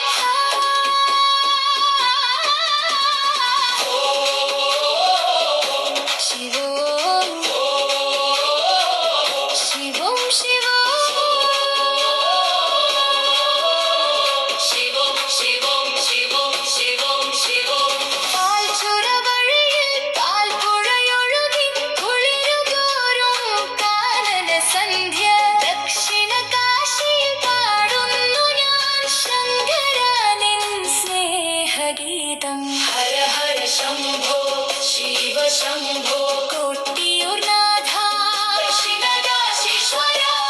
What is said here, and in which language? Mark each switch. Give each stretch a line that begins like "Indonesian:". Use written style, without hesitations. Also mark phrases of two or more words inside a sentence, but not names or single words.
Sanskrit: शिवो शिवं शिवो शिवं शिवं शिवं शिवं शिवं
Malayalam: പാൽച്ചുരവഴിയിൽ പാൽപ്പുഴയൊഴുകി കുളിരുതോറും കാനനസന്ധ്യ ദക്ഷിണ കാശിയിൽ പാടുന്നു ഞാൻ ശങ്കര നിൻ സ്നേഹഗീതം. ഹര ഹര ശംഭോ ശിവ ശംഭോ കൊട്ടിയൂർ നാഥ ദക്ഷിണ കാശീശ്വര.